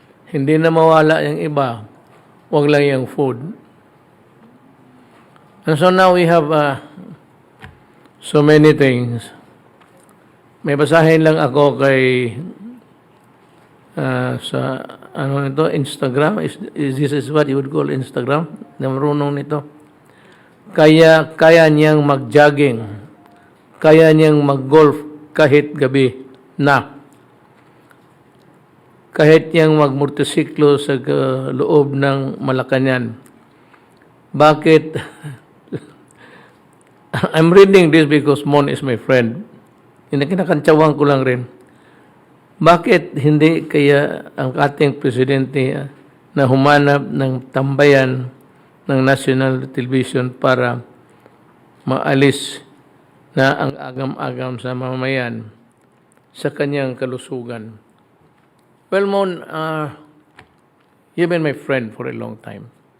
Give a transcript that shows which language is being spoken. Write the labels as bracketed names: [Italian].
[Filipino] Hindi na mawala yung iba. Wag lang yung food. [English] And so now we have so many things. [Filipino] May basahin lang ako kay sa Instagram. [English] This is what you would call Instagram. [Filipino] Namarunong nito. Kaya niyang mag-jogging. Kaya niyang mag-golf kahit gabi na. Kahit niyang magmotorsiklo sa loob ng Malacañang. Bakit? [English] I'm reading this because Mon is my friend. [Filipino] Kinakantsawan ko lang rin. Bakit hindi kaya ang ating presidente na humanap ng tambayan ng National Television para maalis na ang agam-agam sa mamamayan sa kanyang kalusugan? [English] Well, Mon, you've been my friend for a long time.